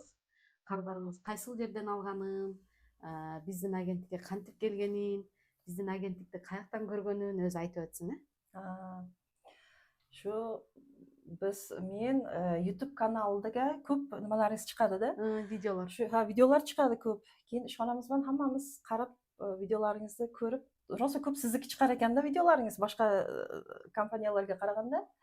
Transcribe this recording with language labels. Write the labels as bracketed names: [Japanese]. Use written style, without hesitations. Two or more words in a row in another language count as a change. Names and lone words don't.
[Kyrgyz] Кардарыбыз кайсыл жерден алганын, биздин агенттикке кантип келгенин, биздин агенттикти каяктан көргөнүн өзү айтып өтсүн. [Uzbek] Şu biz men YouTube kanalida ko'p nimalaringiz chiqadi da. [Kyrgyz] Видеолор. [Uzbek] Shu videolar chiqadi ko'p. Keyin ishxonamiz bilan hammamiz qarab videolaringizni ko'rib, rosa ko'p sizniki chiqar ekanda videolaringiz boshqa kompaniyalarga qaraganda.